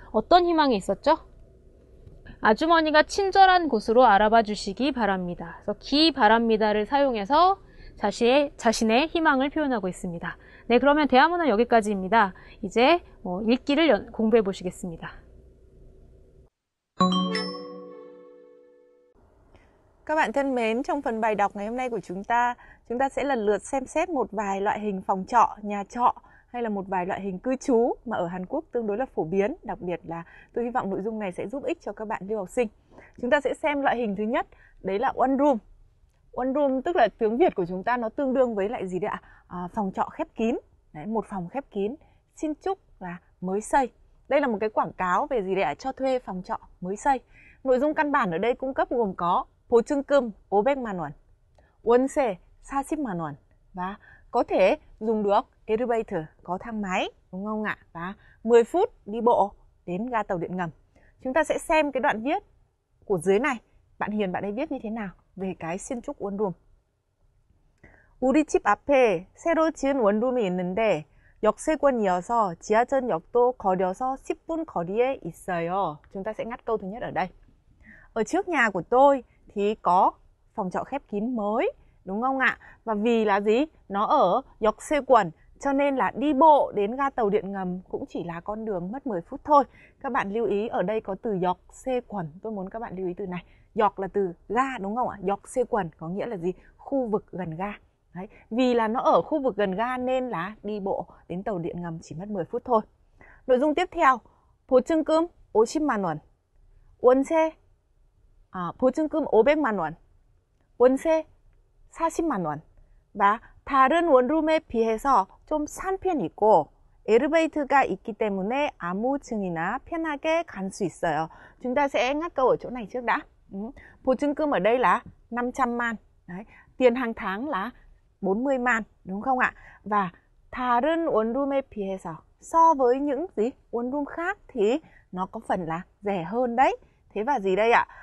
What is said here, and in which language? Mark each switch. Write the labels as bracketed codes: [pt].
[ko] 어떤 희망이 있었죠? 아주머니가 친절한 곳으로 알아봐 주시기 바랍니다. 그래서 기 바랍니다를 사용해서 자신의 희망을 표현하고 있습니다. 네, 그러면 대화문은 여기까지입니다. 이제 읽기를 공부해 보시겠습니다. [vi] Các bạn thân mến, trong phần bài đọc ngày hôm nay của chúng ta sẽ lần lượt xem xét một vài loại hình phòng trọ, nhà trọ hay là một vài loại hình cư trú mà ở Hàn Quốc tương đối là phổ biến. Đặc biệt là tôi hy vọng nội dung này sẽ giúp ích cho các bạn lưu học sinh. Chúng ta sẽ xem loại hình thứ nhất, đấy là one room. One room tức là tiếng Việt của chúng ta nó tương đương với lại gì đấy ạ? Phòng trọ khép kín. Đấy, một phòng khép kín, 신축 là mới xây. Đây là một cái quảng cáo về gì đấy ạ? Cho thuê phòng trọ mới xây. Nội dung căn bản ở đây cung cấp gồm có [ko] 보증금 500만 원, 월세 40만 원 [vi] và có thể dùng được elevator, có thang máy, đúng không ạ? Và 10 phút đi bộ đến ga tàu điện ngầm. Chúng ta sẽ xem cái đoạn viết của dưới này. Bạn Hiền bạn ấy viết như thế nào về cái 신축 원룸. [ko] 우리 집 앞에 새로 지은 원룸이 있는데 역세권이어서 지하철역도 거려서 10분 거리에 있어요. [vi] Chúng ta sẽ ngắt câu thứ nhất ở đây. Ở trước nhà của tôi thì có phòng trọ khép kín mới, đúng không ạ? Và vì là gì? Nó ở 역세권, cho nên là đi bộ đến ga tàu điện ngầm cũng chỉ là con đường mất 10 phút thôi. Các bạn lưu ý ở đây có từ 역세권. Tôi muốn các bạn lưu ý từ này. Yok là từ ga, đúng không ạ? 역세권 có nghĩa là gì? Khu vực gần ga. Đấy. Vì là nó ở khu vực gần ga nên là đi bộ đến tàu điện ngầm chỉ mất 10 phút thôi. Nội dung tiếp theo, [ko] 보증금 50만 원, 월세 보증금 500만 원, 월세 40만 원 và 다른 원룸에 비해서 좀 싼 편이고 엘리베이터가 있기 때문에 아무 층이나 편하게 갈 수 있어요. [vi] Chúng ta sẽ ngắt câu ở chỗ này trước đã. 보증금 ở đây là 500만. Đấy. Tiền hàng tháng là 40만, đúng không ạ? Và [ko] 다른 원룸에 비해서, [vi] so với những gì? 원룸 khác thì nó có phần là rẻ hơn đấy. Thế và gì đây ạ?